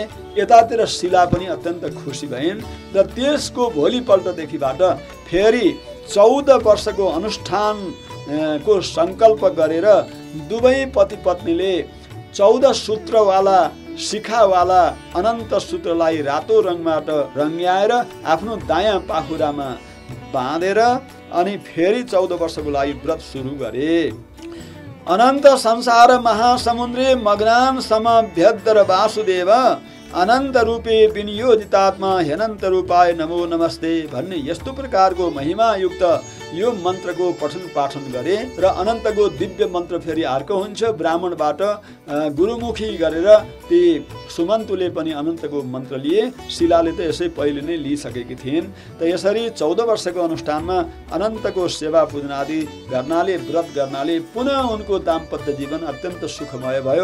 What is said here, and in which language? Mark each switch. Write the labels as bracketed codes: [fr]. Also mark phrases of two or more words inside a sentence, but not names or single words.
[ne] यतातिर शिला पनि अत्यन्त खुसी भइन् र त्यसको भोलिपल्टदेखिबाट फेरि 14 वर्षको अनुष्ठानको सङ्कल्प गरेर दुवै पति पत्नीले 14 सूत्रवाला शिखावाला अनन्त सूत्रलाई रातो रङबाट रङ्ग्याएर आफ्नो दायाँ पाखुरामा बाँधेर अनि फेरि 14 वर्षको लागि व्रत सुरु गरे। [sa] अनन्त संसार महासमुद्रे मग्नान समभ्यद्र वासुदेव अनन्त रूपे विनियोजितात्मा ह्यनन्त रूपाय नमो नमस्ते [ne] भन्ने यस्तो प्रकारको महिमायुक्त यो मन्त्रको पठन पाठन गरे र अनन्तको दिव्य मन्त्र फेरि अर्को हुन्छ। ब्राह्मणबाट गुरुमुखी गरेर ती सुमन्तुले पनि अनन्तको मन्त्र लिए। शिलाले त यसै पहिले नै लिइसकेकी थिइन्। त यसरी 14 वर्षको अनुष्ठानमा अनन्तको सेवा पूजन आदि गर्नाले, व्रत गर्नाले पुनः उनको दाम्पत्य जीवन अत्यन्त सुखमय भयो।